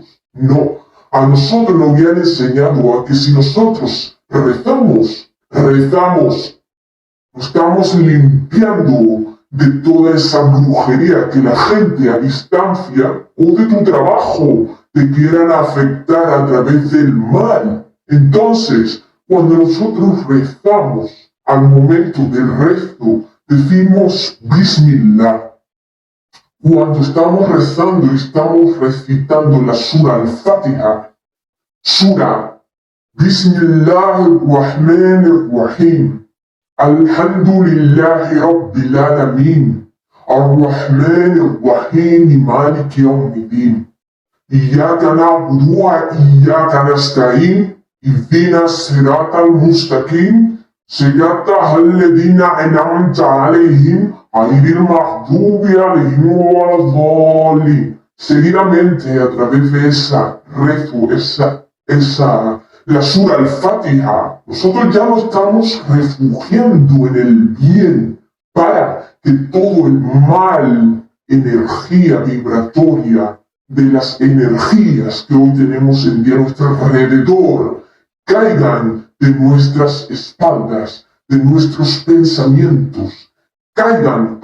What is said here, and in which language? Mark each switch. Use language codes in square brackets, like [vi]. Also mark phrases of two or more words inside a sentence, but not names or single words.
[es] No, a nosotros nos habían enseñado a que si nosotros rezamos, nos estamos limpiando de toda esa brujería que la gente a distancia o de tu trabajo te quieran afectar a través del mal. Entonces, cuando nosotros rezamos, al momento del rezo, decimos Bismillah. Cuando estamos rezando, estamos recitando la [ar] سورة الفاتحة. سورة بسم الله الرحمن الرحيم. الحمد لله رب العالمين. الرحمن الرحيم مالك يوم الدين. إياك نعبد وإياك نستعين. اهدنا الصراط المستقيم. صراط الذين أنعمت عليهم غير المغضوب عليهم ولا الضالين. [es] seguidamente a través de esa rezo, la [ar] سورة الفاتحة, [es] nosotros ya nos estamos refugiando en el bien para que todo el mal, energía vibratoria de las energías que hoy tenemos en día a nuestro alrededor, caigan de nuestras espaldas, de nuestros pensamientos, caigan.